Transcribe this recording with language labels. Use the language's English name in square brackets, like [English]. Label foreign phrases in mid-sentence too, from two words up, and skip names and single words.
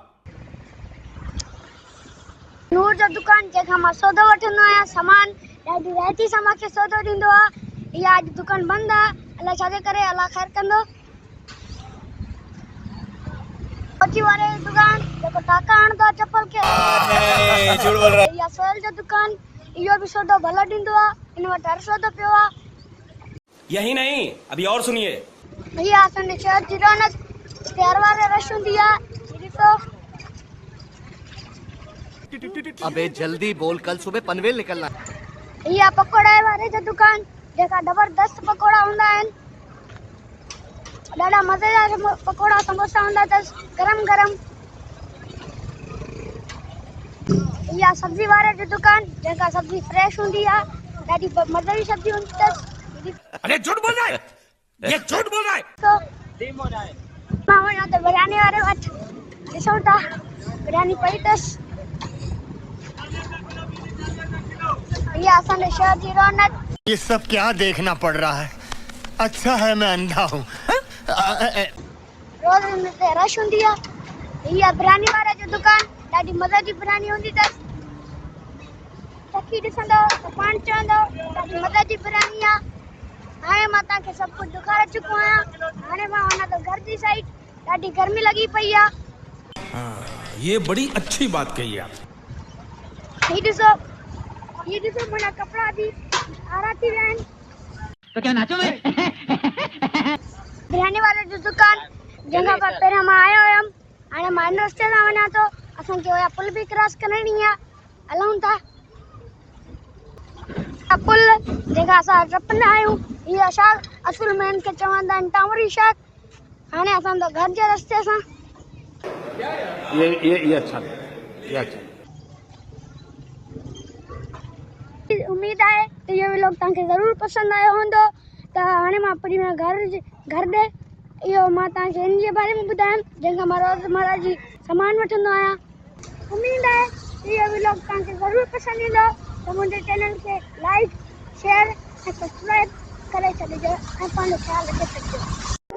[Sindhi] नूर जो दुकान जेका मां सौदो वठंदो आहियां सामान ॾाढी राइती सां मूंखे सौदो ॾींदो आहे। इहा अॼु दुकान बंदि आहे अलाए छाजे करे अलाह ख़ैर कंदो। पची वारे जी दुकान जेको टाका हणंदो आहे चप्पल खे। इहा सोहेल जो दुकान इहो बि सौदो भलो ॾींदो आहे हिन वटि हर सौदो पियो आहे। [Hindi] यही नहीं अभी और सुनिए। [Sindhi] इहा असांजे शहर जी रौनक हर वारे रश हूंदी आहे। ॾिसो [Hindi] अबे जल्दी बोल कल सुबह पनवेल निकलना। [Sindhi] इहा पकोड़े वारे जो दुकान जेका ज़बरदस्त पकोड़ा हूंदा आहिनि ॾाढा मज़ेदार पकोड़ा समोसा हूंदा अथसि गरम गरम। इहा सब्जी वारे जी दुकान जेका सब्जी फ्रेश हूंदी आहे ॾाढी मज़े जी सब्जी हूंदी अथसि। [Hindi] अरे झूठ बोल रहा है, ये झूठ बोल रहा है। [Sindhi] मां वञा त बिरयानी वारे वटि ॾिसूं था बिरयानी पई अथसि। इहा असांजे शहर जी रौनक। [Hindi] ये सब क्या देखना पड़ रहा है? अच्छा है मैं अंधा हूँ। [Sindhi] रोज़ हिन ते रश हूंदी आहे। इहा बिरयानी वारे जी दुकान ॾाढी मज़े जी बिरयानी हूंदी अथसि। चखी ॾिसंदो त पाण चवंदो ॾाढी मज़े जी बिरयानी आहे। हाणे मां तव्हांखे सभु कुझु ॾेखारे चुको आहियां। हाणे मां वञा थो घर जी साइड ॾाढी गर्मी लॻी पई आहे। [Hindi] ये बड़ी अच्छी बात कही आप। [Sindhi] हीअ ॾिसो मुंहिंजा कपिड़ा बि आरा थी विया आहिनि। [Hindi] तो क्या नाचो मैं? [Sindhi] बिरयानी वारे जी दुकान जंहिंखां पहिरियों मां आयो हुयमि हाणे मां हिन रस्ते सां वञा थो। असांखे उहा पुल बि क्रॉस करणी आहे हलूं था। पुल जेका असां टपंदा आहियूं इहा शाख असुल में हिनखे चवंदा आहिनि टावरी शाख। हाणे असांजो घर जे रस्ते सां [Hindi] ये अच्छा ये अच्छा। [Sindhi] उम्मीद आहे त इहो व्लॉग तव्हांखे ज़रूरु पसंदि आयो हूंदो। त हाणे मां पंहिंजे घर ॾे इहो मां तव्हांखे हिन जे बारे में ॿुधायमि जंहिंखां मां रोज़मर्रा जी सामान वठंदो आहियां। उम्मीद आहे त इहो व्लॉग तव्हांखे ज़रूरु पसंदि ईंदो त मुंहिंजे चैनल खे [English] like share [Sindhi] ऐं सब्सक्राइब करे छॾिजो ऐं पंहिंजो ख़्यालु रखे छॾिजो।